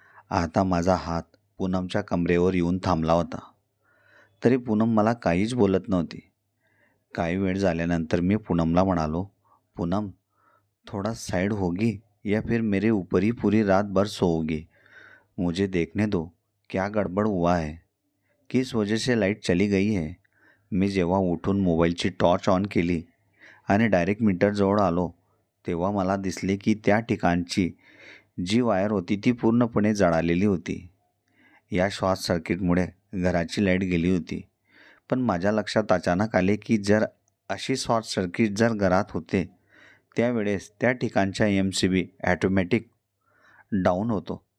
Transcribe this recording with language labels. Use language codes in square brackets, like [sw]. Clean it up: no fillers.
[mr] आता माझा हात पूनमच्या कमरेवर येऊन थांबला होता. तरी पूनम मला काहीच बोलत नव्हती. काही वेळ झाल्यानंतर मी पूनमला म्हणालो, पूनम, [hi] थोड़ा साइड होगी या फिर मेरे ऊपर ही पूरी रात भर सोओगी? मुझे देखने दो, क्या गडबड हुआ है, किस वजह से लाईट चली गई है. [mr] मी जेव्हा उठून मोबाईलची टॉर्च ऑन केली आणि डायरेक्ट मीटरजवळ आलो, तेव्हा मला दिसले की त्या ठिकाणची जी वायर होती ती पूर्णपणे जळालेली होती. या शॉर्ट सर्किटमुळे घराची लाईट गेली होती. पण माझ्या लक्षात अचानक आले की जर अशी शॉर्ट सर्किट जर घरात होते, त्यावेळेस त्या ठिकाणच्या MCB ॲटोमॅटिक डाऊन होतो.